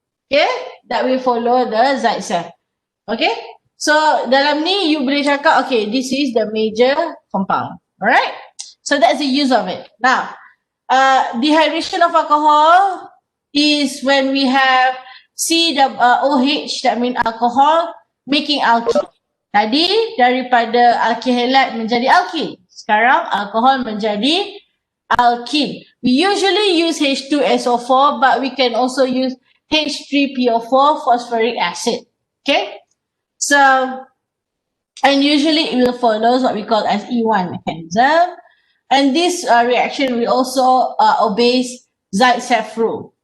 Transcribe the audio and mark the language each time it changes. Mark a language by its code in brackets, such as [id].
[en] Okay, that will follow the Zaitsev. Okay, so [ms] dalam ni you boleh cakap, [en] okay, this is the major compound. Alright, so that's the use of it. Now, dehydration of alcohol is when we have OH, that means alcohol, making alkene. [ms] Tadi daripada alkyl halide menjadi alkene. Sekarang alkohol menjadi alkene. [en] We usually use H2SO4, but we can also use H3PO4 phosphoric acid. Okay? So, and usually it will follow what we call as E1 mechanism. And this reaction will also obeys Zaitsev rule.